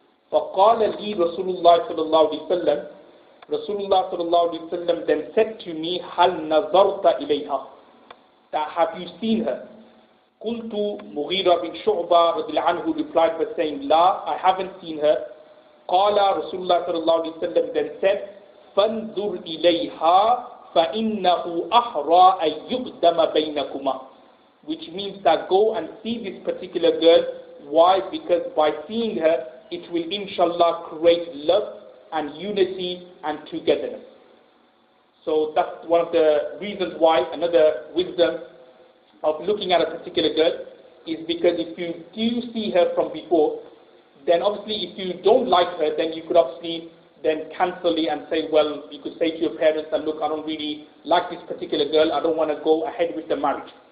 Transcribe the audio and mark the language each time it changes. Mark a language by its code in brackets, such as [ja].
[ar] فَقَالَ لِي رَسُولُ اللَّهِ صَلَّى اللَّهُ عَلَيْهِ وسلم, Rasulullah sallallahu alaihi wasallam [en] then said to me, [ar] "Hal nazarta ilayha," [en] that have you seen her? قلت Mughira bin Shu'bah [ar] رضي الله عنه [en] replied by saying, La, I haven't seen her. [ar] قال Rasulullah sallallahu alayhi wa sallam [en] then said, [ar] فانظر إليها فإنه أحرى أن يقدم بينكما. [en] Which means that go and see this particular girl. Why? Because by seeing her, it will inshallah create love and unity and togetherness. So that's one of the reasons why, another wisdom of looking at a particular girl is because if you do see her from before, then obviously if you don't like her, then you could obviously then cancel it and say, well, you could say to your parents that, look, I don't really like this particular girl, I don't want to go ahead with the marriage.